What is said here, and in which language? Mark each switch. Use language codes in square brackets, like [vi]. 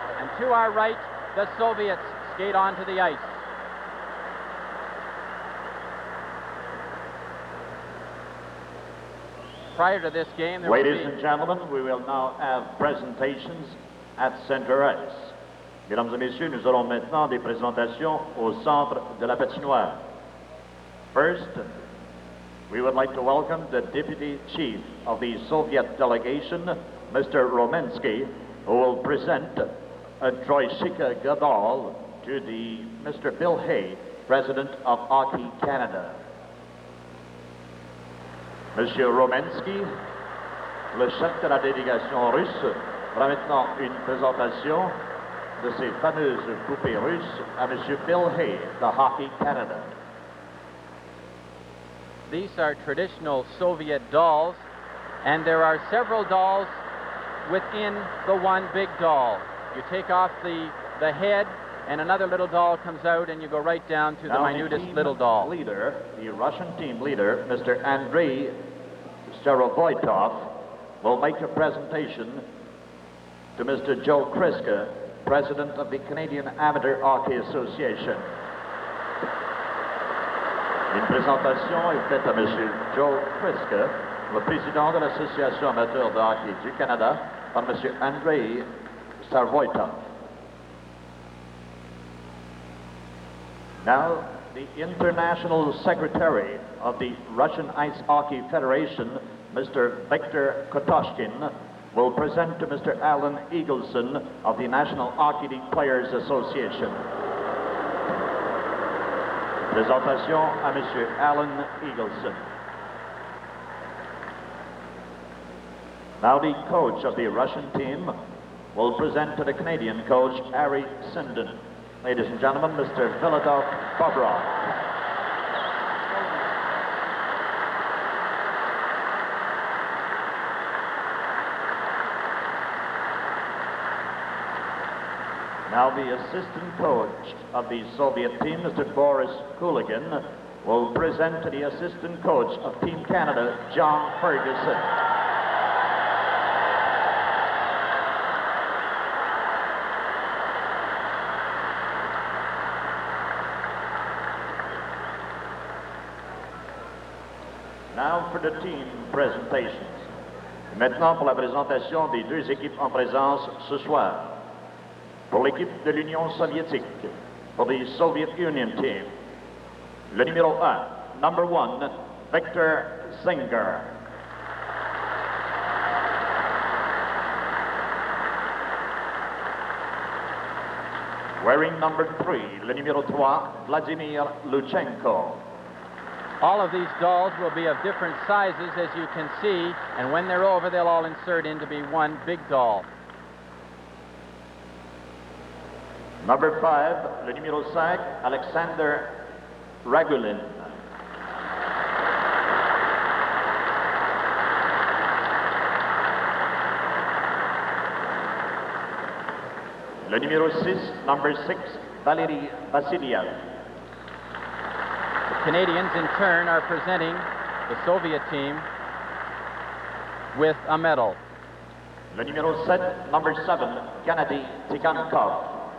[en] And to our right, the Soviets skate onto the ice. Prior to this game, Ladies and gentlemen, we will now have presentations at center ice. [fr] Mesdames et messieurs, nous aurons maintenant des présentations au centre de la patinoire. [en] First, we would like to welcome the Deputy Chief of the Soviet delegation, Mr. Romensky, who will present a Troishika Gadol to the Mr. Bill Hay, President of Hockey Canada. [fr] Monsieur Romensky, le chef de la délégation russe, fera maintenant une présentation de ces fameuses poupées russes à Monsieur Bill Hay, de Hockey Canada. [en] These are traditional Soviet dolls, and there are several dolls within the one big doll. You take off the head, and another little doll comes out, and you go right down to the minutest little doll. The Russian team leader, Mr. Andrei Starovoitov, will make a presentation to Mr. Joe Kriska, President of the Canadian Amateur Hockey Association. [fr] Une présentation est faite à M. Joe Kriska, le président de l'Association amateur de hockey du Canada, par M. Andrei Starovoitov. [en] Now, the International Secretary of the Russian Ice Hockey Federation, Mr. Viktor Kotoshkin, will present to Mr. Alan Eagleson of the National Hockey League Players Association. [fr] Présentation à Monsieur Alan Eagleson. [en] Now the coach of the Russian team will present to the Canadian coach, Harry Sinden. Ladies and gentlemen, Mr. Filadov Bobrov. Now the assistant coach of the Soviet team, Mr. Boris Kuligin, will present to the assistant coach of Team Canada, John Ferguson. Now for the team presentations. [fr] Maintenant pour la présentation des deux équipes en présence ce soir. Pour l'équipe de l'Union soviétique, [en] for the Soviet Union team, [fr] le numéro 1, [en] number 1, [fr] Victor Singer. [en] Wearing number 3, [fr] le numéro 3, [en] Vladimir Luchenko. All of these dolls will be of different sizes, as you can see, and when they're over, they'll all insert in to be one big doll. Number 5, [fr] le numéro 5, Alexander Ragulin. Le numéro 6, [en] number 6, [fr] Valery Vassiliev. [en] Canadians, in turn, are presenting the Soviet team with a medal. [fr] Le numéro 7, [en] number 7, [fr] Kennedy Цыганкov.